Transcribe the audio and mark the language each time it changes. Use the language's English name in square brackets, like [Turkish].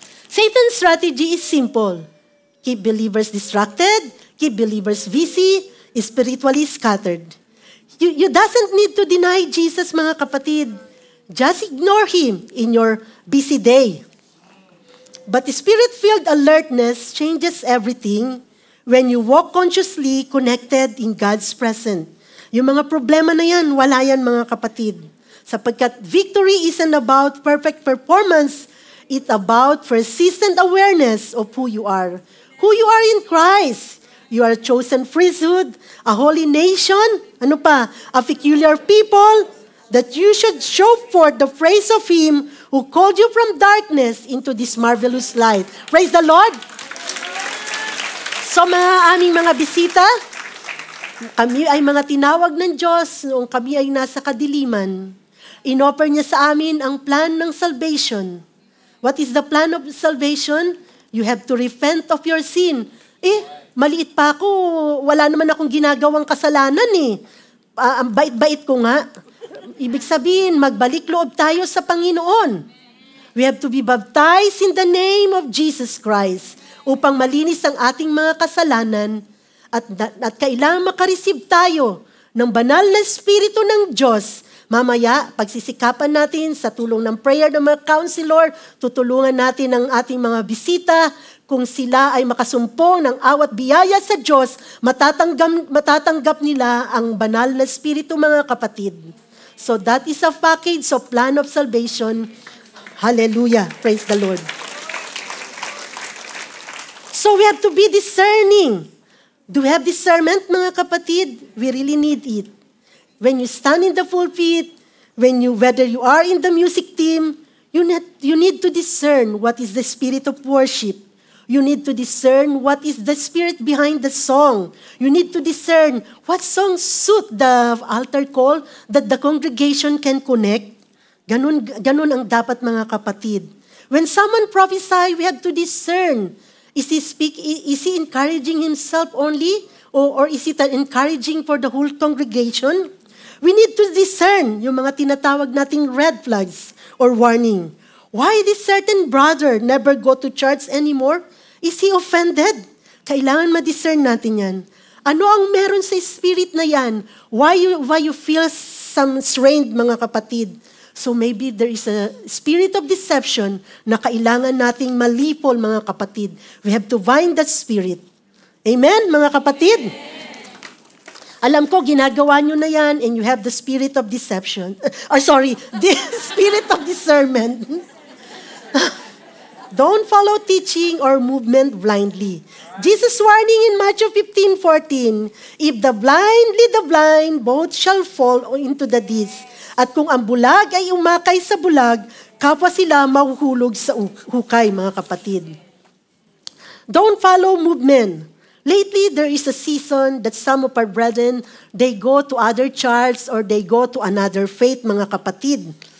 [English] Satan's strategy is simple. Keep believers distracted, keep believers busy, spiritually scattered. You doesn't need to deny Jesus, [Filipino] mga kapatid. [English] Just ignore Him in your busy day. But Spirit-filled alertness changes everything when you walk consciously connected in God's presence. [Filipino] Yung mga problema na yan, wala yan, mga kapatid. Sapagkat [English] victory isn't about perfect performance, it's about persistent awareness of who you are. Who you are in Christ. You are a chosen priesthood, a holy nation, a peculiar people, that you should show forth the praise of Him who called you from darkness into this marvelous light. Praise the Lord! [Filipino] So mga aming mga bisita, kami ay mga tinawag ng Diyos noong kami ay nasa kadiliman. Inoffer niya sa amin ang plan ng salvation. [English] What is the plan of salvation? You have to repent of your sin. [Filipino] Maliit pa ako, wala naman akong ginagawang kasalanan ang bait-bait ko nga. Ibig sabihin, magbalik loob tayo sa Panginoon. [English] We have to be baptized in the name of Jesus Christ [Filipino] upang malinis ang ating mga kasalanan at kailangan makareceive tayo ng banal na Espiritu ng Diyos. Mamaya, pagsisikapan natin sa tulong ng prayer ng mga counselor, tutulungan natin ang ating mga bisita kung sila ay makasumpong ng awat biyaya sa Diyos, matatanggap nila ang banal na Espiritu, mga kapatid. [English] So that is a package of plan of salvation. Hallelujah. Praise the Lord. So we have to be discerning. Do we have discernment, [Filipino] mga kapatid? [English] We really need it. When you stand in the pulpit, whether you are in the music team, you need to discern what is the spirit of worship. You need to discern what is the spirit behind the song. You need to discern what songs suit the altar call that the congregation can connect. [Filipino] Ganun ang dapat, mga kapatid. [English] When someone prophesy, we have to discern. Is he encouraging himself only? Or is it encouraging for the whole congregation? We need to discern [Filipino] yung mga tinatawag nating [English] red flags or warning. Why this certain brother never go to church anymore? Is he offended? [Filipino] Kailangan ma-discern natin yan. Ano ang meron sa spirit na yan? [English] Why you feel some strained, [Filipino] mga kapatid? [English] So maybe there is a spirit of deception [Filipino] na kailangan nating malipol, mga kapatid. [English] We have to bind that spirit. Amen, [Filipino] mga kapatid? Alam ko, ginagawa nyo na yan [English] and you have the spirit of deception. The spirit of discernment. Don't follow teaching or movement blindly. Jesus warning in Matthew 15:14, if the blind lead the blind, both shall fall into the ditch. [Filipino] At kung ang bulag ay umakay sa bulag, kapwa sila mahuhulog sa hukay, mga kapatid. [English] Don't follow movement. Lately, there is a season that some of our brethren, they go to other churches or they go to another faith, [Filipino] mga kapatid.